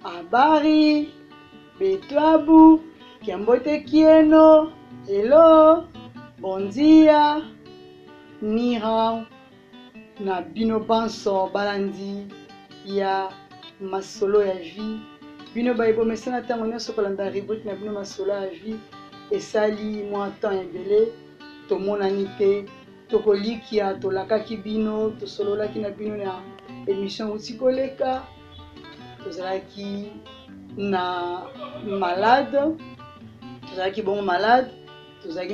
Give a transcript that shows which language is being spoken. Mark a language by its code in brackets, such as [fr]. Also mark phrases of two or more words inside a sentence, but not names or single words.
[ln] Habari, Betwabu, Kiambote Kieno, hello, [pt] bon dia, [zh] ni hao, [ln] na bino banso balandi ya masolo ya vie. Bino baibo mesana tango nyonso kolanda reboot na bino masolo ya vie esali mwa temps ebele tomonani te tokolikia tolakaki bino tosololaki na bino na émission uti koleka tozalaki na malade tozalaki bon malade tozalaki